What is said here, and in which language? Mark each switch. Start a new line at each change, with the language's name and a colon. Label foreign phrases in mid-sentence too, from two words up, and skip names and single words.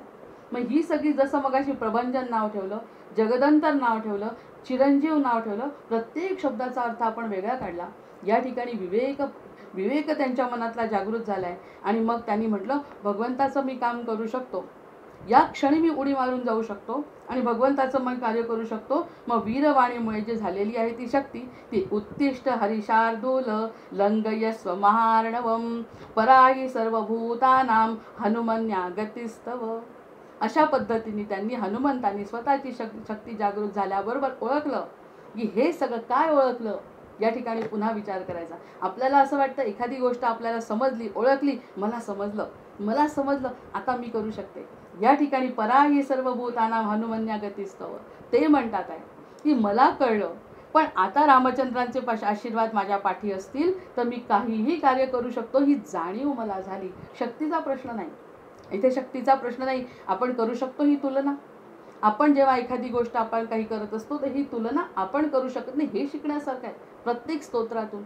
Marathi: मग ही सगळी, जसं मगाशी प्रभंजन नाव ठेवलं, जगदंतर नाव ठेवलं, चिरंजीव नाव ठेवलं, प्रत्येक शब्दाचा अर्थ आपण वेगळा काढला. या ठिकाणी विवेक त्यांच्या मनातला जागृत झालाय आणि मग त्यांनी म्हटलं, भगवंताचं मी काम करू शकतो, या क्षणी मी उडी मारून जाऊ शकतो आणि भगवंताचं मी कार्य करू शकतो. मग वीरवाणीमुळे जे झालेली आहे ती शक्ती, ती
Sanskrit: उत्तिष्ठ हरिशार्दूल लंघयस्व महार्णवम पराही सर्वभूतानां हनुमन्या गतिस्तव.
Marathi: अशा पद्धतीने त्यांनी हनुमंतांनी स्वतःची शक्ती जागृत झाल्याबरोबर ओळखलं की हे सगळं काय ओळखलं. या ठिकाणी पुन्हा विचार करायचा. आपल्याला असं वाटतं एखादी गोष्ट आपल्याला समजली, ओळखली, मला समजलं, आता मी करू शकते. या ठिकाणी
Sanskrit: पराही सर्वभूतानां हनुमन्या गतिस्तव.
Marathi: ते म्हणतात आहे की मला कळलं, पण आता रामचंद्रांचे आशीर्वाद माझ्या पाठी असतील तर मी काहीही कार्य करू शकतो, ही जाणीव मला झाली. शक्तीचा प्रश्न नाही इथे, शक्तीचा प्रश्न नाही. आपण करू शकतो ही तुलना. आपण जेव्हा एखादी गोष्ट आपण काही करत असतो तर ही तुलना आपण करू शकत नाही, हे शिकण्यासारखं आहे प्रत्येक स्तोत्रातून.